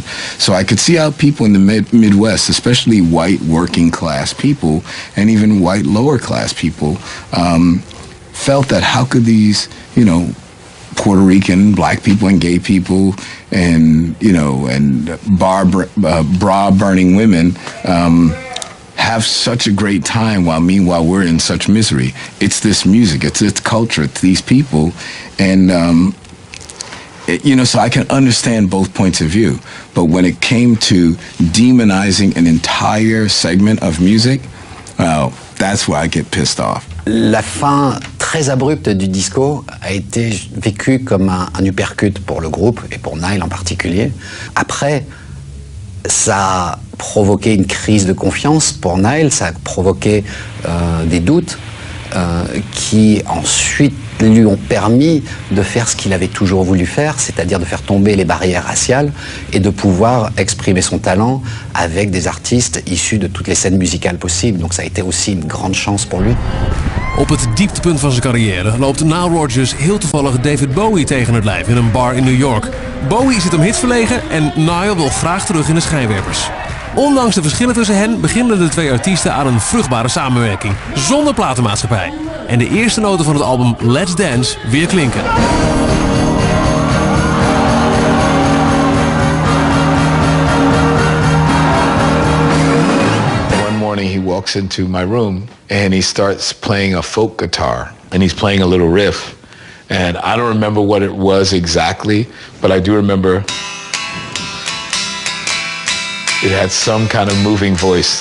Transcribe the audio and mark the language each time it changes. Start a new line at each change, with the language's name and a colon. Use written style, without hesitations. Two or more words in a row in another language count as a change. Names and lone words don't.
English: So I could see how people in the Midwest, especially white working class people and even white lower class people, felt that how could these, Puerto Rican, black people and gay people and, and bra-burning women have such a great time while meanwhile we're in such misery. It's this music, it's this culture, it's these people. And, so I can understand both points of view. But when it came to demonizing an entire segment of music, well, that's where I get pissed off.
French: La fin très abrupte du disco a été vécue comme un uppercut pour le groupe et pour Nile en particulier. Après, ça a provoqué une crise de confiance pour Nile, ça a provoqué des doutes qui ensuite lui ont permis de faire ce qu'il avait toujours voulu faire, c'est-à-dire de faire tomber les barrières raciales et de pouvoir exprimer son talent avec des artistes issus de toutes les scènes musicales possibles. Donc ça a été aussi une grande chance pour lui.
Dutch: Op het dieptepunt van zijn carrière loopt Nile Rodgers heel toevallig David Bowie tegen het lijf in een bar in New York. Bowie zit om hits verlegen en Nile wil graag terug in de schijnwerpers. Ondanks de verschillen tussen hen beginnen de twee artiesten aan een vruchtbare samenwerking, zonder platenmaatschappij. En de eerste noten van het album Let's Dance weer klinken.
English: One morning he walks into my room and he starts playing a folk guitar and he's playing a little riff. And I don't remember what it was exactly, but I do remember it had some kind of moving voice.